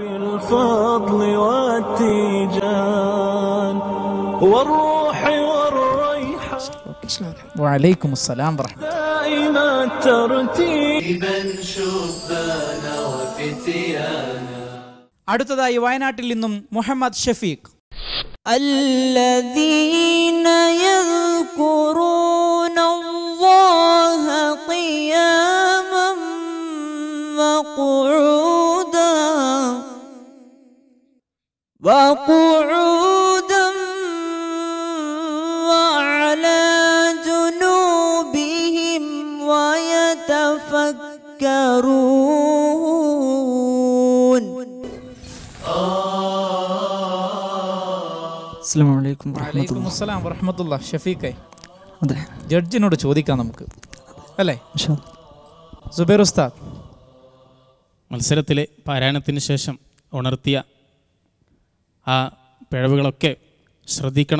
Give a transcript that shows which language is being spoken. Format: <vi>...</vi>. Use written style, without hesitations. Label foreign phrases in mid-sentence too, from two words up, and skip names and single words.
<ar>وعليكم السلام</ar> <ml>അടുത്തതായി വയനാട്ടിൽ നിന്നും മുഹമ്മദ് ഷഫീഖ്.</ml> <ar>الذين يذكرون الله قياما وقعودا وعلى جنوبهم ويتفكرون. السلام عليكم വറഹ്മത്തുള്ളാഹി. ഷഫീഖെ,</ar> <ml>അതെ, ജഡ്ജിനോട് ചോദിക്കാം നമുക്ക്, അല്ലേ? സുബൈർ ഉസ്താദ്, മത്സരത്തിലെ പാരായണത്തിന് ശേഷം ഉണർത്തിയ ആ പിഴവുകളൊക്കെ ശ്രദ്ധിക്കണം.</ml>